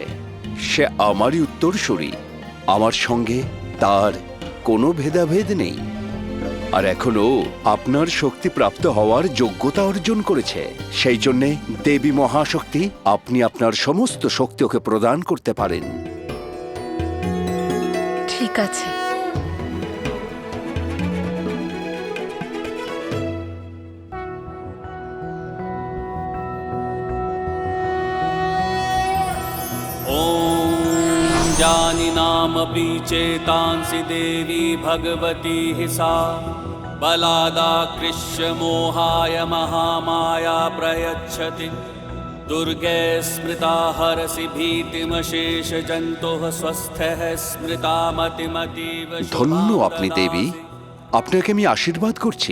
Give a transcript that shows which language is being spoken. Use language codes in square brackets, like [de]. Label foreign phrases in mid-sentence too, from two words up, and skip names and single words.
[bn] সে আমারই উত্তরসূরি, আমার সঙ্গে তার কোনো ভেদাভেদ নেই। আর এখনো আপনার শক্তি প্রাপ্ত হওয়ার যোগ্যতা অর্জন করেছে। সেই জন্যে দেবী মহাশক্তি আপনি আপনার সমস্ত শক্তি ওকে প্রদান করতে পারেন। ঠিক আছে। [sa] ॐ जानिनामपि चेतांसि देवी भगवती हि सा बलादाकृष्य मोहाय महामाया प्रयच्छति। दुर्गे स्मृता हरसि भीतिमशेष जन्तुः स्वस्थः स्मृता मतिमतीव। [bn] ধন্য আপনি দেবী, আপনাকে আমি আশীর্বাদ করছি।